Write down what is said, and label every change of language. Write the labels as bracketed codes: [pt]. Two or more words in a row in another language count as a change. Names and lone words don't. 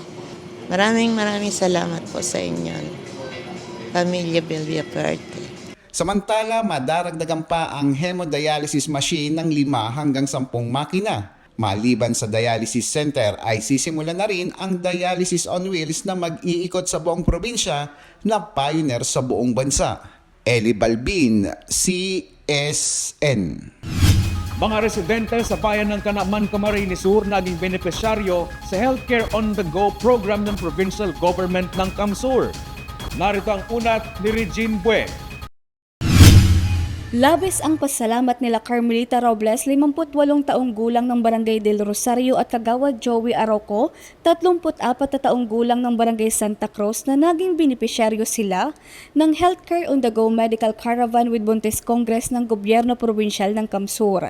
[tl] Maraming salamat po sa inyo, Pamilya Villapuerte. Samantala, madaragdagan pa ang hemodialysis machine ng 5 hanggang 10 makina. Maliban sa dialysis center ay sisimulan na rin ang [en] dialysis on wheels [tl] na mag-iikot sa buong probinsya na pioneer sa buong bansa. Eli Balbin, CSN. Mga residente sa bayan ng Kanaman, Camarines Sur naging benepisyaryo sa Healthcare on the Go program ng Provincial Government ng Kamsur. Narito ang ulat ni Regine Bue. Labis ang pasalamat nila Carmelita Robles, 58 taong gulang ng Barangay del Rosario at Kagawad Joey Aroco, 34 na taong gulang ng Barangay Santa Cruz na naging benepisyaryo sila ng Healthcare on the Go Medical Caravan with Buntes Congress ng Gobyerno Probinsyal ng Kamsur.